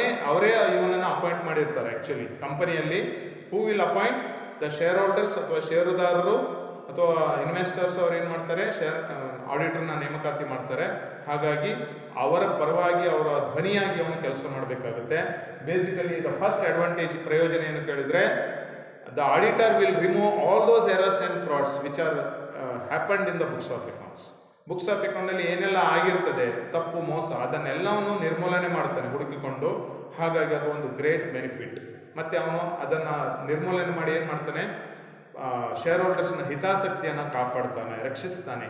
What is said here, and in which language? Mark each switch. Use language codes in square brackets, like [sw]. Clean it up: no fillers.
[kn] ಅವರೇ ಇವನನ್ನು ಅಪಾಯಿಂಟ್ ಮಾಡಿರ್ತಾರೆ. ಆ್ಯಕ್ಚುಲಿ ಕಂಪನಿಯಲ್ಲಿ [en] who will appoint the shareholders [kn] ಅಥವಾ ಷೇರುದಾರರು ಅಥವಾ ಇನ್ವೆಸ್ಟರ್ಸ್ ಅವ್ರು ಏನು ಮಾಡ್ತಾರೆ, ಆಡಿಟರ್ನ ನೇಮಕಾತಿ ಮಾಡ್ತಾರೆ. ಹಾಗಾಗಿ ಅವರ ಪರವಾಗಿ, ಅವರ ಧ್ವನಿಯಾಗಿ ಅವನು ಕೆಲಸ ಮಾಡಬೇಕಾಗುತ್ತೆ. [en] basically the first advantage, [kn] ಪ್ರಯೋಜನ ಏನು ಕೇಳಿದರೆ, [en] the auditor will remove all those errors and frauds which are happened in the books of accounts. [kn] Books of ಅಕೌಂಟಲ್ಲಿ ಏನೆಲ್ಲ ಆಗಿರ್ತದೆ ತಪ್ಪು ಮೋಸ ಅದನ್ನೆಲ್ಲವನ್ನು ನಿರ್ಮೂಲನೆ ಮಾಡ್ತಾನೆ ಹುಡುಕಿಕೊಂಡು. ಹಾಗಾಗಿ ಅದು ಒಂದು ಗ್ರೇಟ್ ಬೆನಿಫಿಟ್. ಮತ್ತು ಅವನು ಅದನ್ನು ನಿರ್ಮೂಲನೆ ಮಾಡಿ ಏನು ಮಾಡ್ತಾನೆ, ಶೇರ್ ಹೋಲ್ಡರ್ಸ್ನ ಹಿತಾಸಕ್ತಿಯನ್ನು ಕಾಪಾಡ್ತಾನೆ, ರಕ್ಷಿಸ್ತಾನೆ.